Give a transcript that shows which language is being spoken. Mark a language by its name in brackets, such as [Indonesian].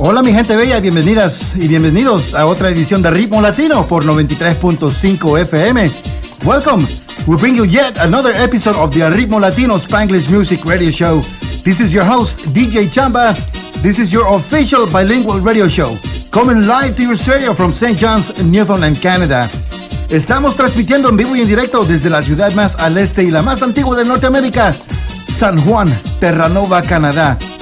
[Spanish] Gente bella, bienvenidas y bienvenidos a otra edición de Ritmo Latino por 93.5 FM. [English] Welcome. We bring you yet another episode of the Ritmo Latino Spanglish Music Radio Show. This is your host, DJ Chamba. This is your official bilingual radio show, coming live to your stereo from St. John's, Newfoundland, Canada. [Spanish] Estamos transmitiendo en vivo y en directo desde la ciudad más al este y la más antigua de Norteamérica, San Juan, Terranova, Canadá.